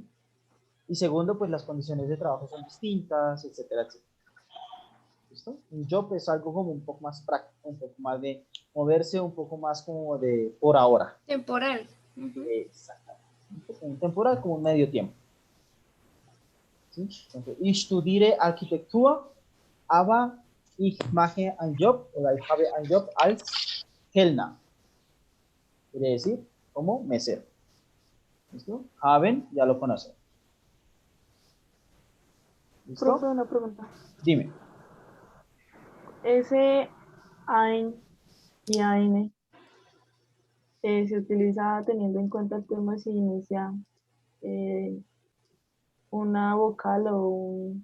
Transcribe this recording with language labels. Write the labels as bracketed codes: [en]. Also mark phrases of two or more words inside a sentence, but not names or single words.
[es] Y segundo, pues las condiciones de trabajo son distintas, etcétera, etcétera. ¿Listo? Un job es algo como un poco más práctico, un poco más de moverse, un poco más como de por ahora. Temporal. Exactamente. Un temporal como un medio tiempo. ¿Sí? Entonces, [de] ich studiere Architektur, aber ich mache einen Job oder ich habe einen Job als Kellner. [es] Quiere decir como mesero. ¿Listo? Haben, ya lo conocen. ¿Listo? Profe, una pregunta. Dime. Ese ein y eine se utiliza teniendo en cuenta el tema si inicia una vocal o un...